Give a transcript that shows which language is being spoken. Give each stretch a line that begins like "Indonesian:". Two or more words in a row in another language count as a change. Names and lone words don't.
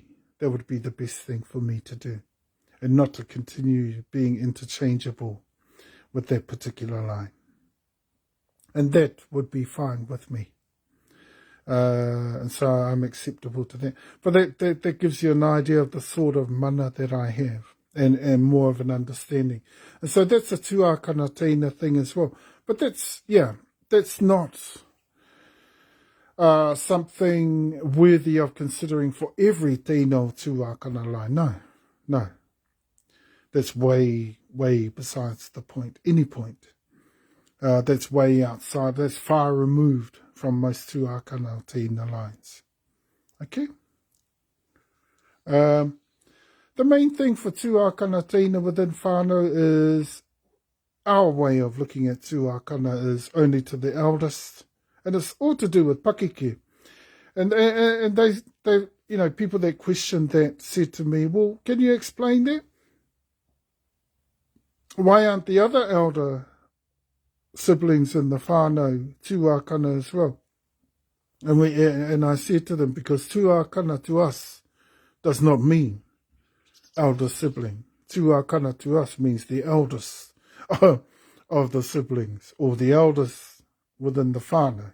English: That would be the best thing for me to do, and not to continue being interchangeable with that particular line. And that would be fine with me. And so I'm acceptable to that. But that gives you an idea of the sort of mana that I have, and more of an understanding. And so that's a
Māori: tuakana teina
English: thing as well. But that's not something worthy of considering for every
Māori: tino tuakana
English: line. No. That's way besides the point, any point. That's way outside, that's far removed from most
Māori: tuakana teina
English: lines. Okay? The main thing for
Māori: tuakana teina
English: within whānau is our way of looking at tuakana is only to the eldest, and it's all to do with pakeke. And they people that questioned that said to me, well, can you explain that? Why aren't the other elder siblings in the
Māori: whānau tuakana
English: as well? And I said to them, because tuakana to us does not mean elder sibling. Tuakana to us means the eldest of the siblings, or the eldest within the whānau.